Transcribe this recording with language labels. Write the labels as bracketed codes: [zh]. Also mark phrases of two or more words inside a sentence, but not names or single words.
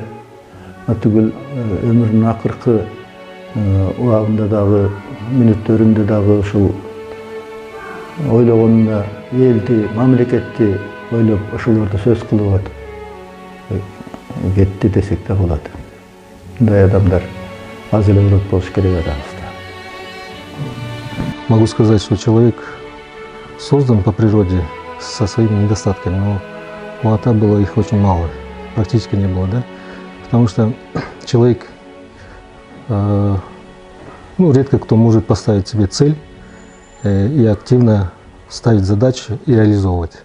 [ky] Түгүл өмүрүнүн акыркы убагында дагы, мүнөттөрүндө дагы ушул ойлогонуна элди, мамлекетти ойлоп ошолорду сөз кылып кетти десек да болот. Мындай адамдар аз эле болуш керек арабызда. [ru] Могу сказать, что человек создан по природе со своими недостатками, но у Ата было их очень мало, практически не было, да? Потому что человек, редко кто может поставить себе цель и активно ставить задачи и реализовывать.